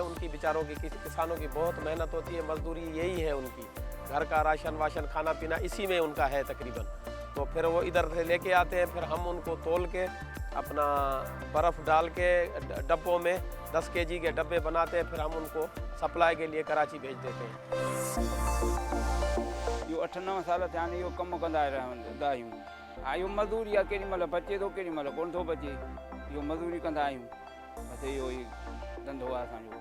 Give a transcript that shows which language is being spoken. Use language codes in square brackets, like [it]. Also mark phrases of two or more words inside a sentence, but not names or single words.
[ur] ان کی بیچاروں کی کسانوں کی بہت محنت ہوتی ہے، مزدوری یہی ہے ان کی، گھر کا راشن واشن کھانا پینا اسی میں ان کا ہے تقریباً. تو پھر وہ ادھر سے لے کے آتے ہیں، پھر ہم ان کو تول کے اپنا برف ڈال کے ڈبوں میں 10 کے جی کے ڈبے بناتے ہیں، پھر ہم ان کو سپلائی کے لیے کراچی بھیج دیتے ہیں. [sd] यो 8-9 साल थिया आहिनि इहो कमु कंदा रहंदा आहियूं। हा इहो मज़दूरी आहे, केॾी महिल बचे थो केॾी महिल कोन थो बचे, इहो मज़दूरी कंदा आहियूं। बसि इहो ई धंधो आहे असांजो।